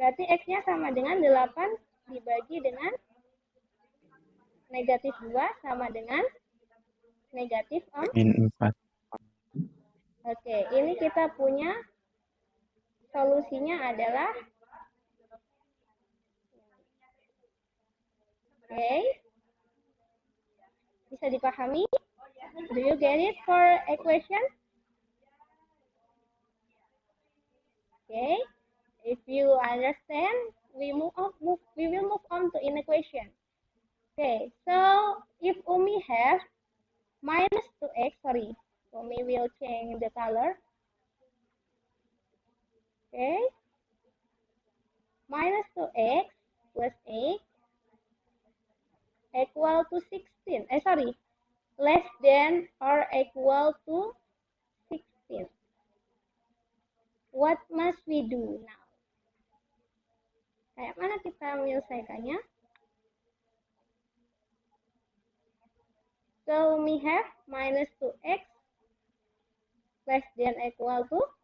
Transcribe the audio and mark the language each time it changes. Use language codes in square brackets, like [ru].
[id] Berarti x-nya sama dengan 8 dibagi dengan negatif 2 sama dengan negatif 4. Oke, ini kita punya solusinya adalah oke. Bisa dipahami? [en] Do you get it for equation? Okay. If you understand, we will move on to inequation. Okay. So if Umi has minus 2x, sorry, Umi will change the color. Okay. Minus 2x plus 8 equal to 16. Less than or equal to 16. What must we do now? [id] Kayak mana kita menyelesaikannya? [en] So we have minus 2x less than equal to